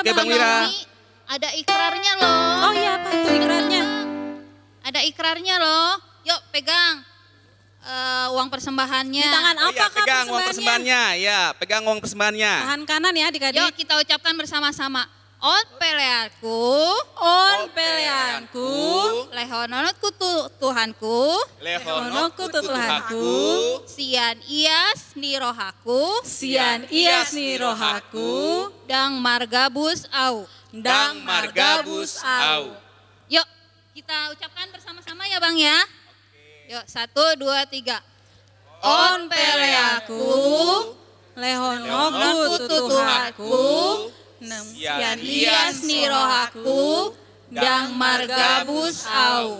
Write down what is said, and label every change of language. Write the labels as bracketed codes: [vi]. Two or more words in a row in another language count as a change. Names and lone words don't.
[id] Oke Bang Wira. Ini ada ikrarnya loh. Oh iya apa itu ikrarnya? Ada ikrarnya loh. Yuk pegang uang persembahannya. Di tangan apa Oh iya, Kak pegang uang persembahannya. Ya, pegang uang persembahannya. Tangan kanan ya adik-adik. Yuk kita ucapkan bersama-sama. [bbc] On peleanku, On peleanku, lehononotku Tuhanku, Lehononku Tuhanku, sian ias ni rohaku, Sian ias ni rohaku, dang margabus au. Dang margabus au. [id] Yuk kita ucapkan bersama-sama ya Bang ya. Yuk 1, 2, 3. [bbc] On peleaku, lehononku Tuhanku, Sian ias ni rohaku, dang margabus au.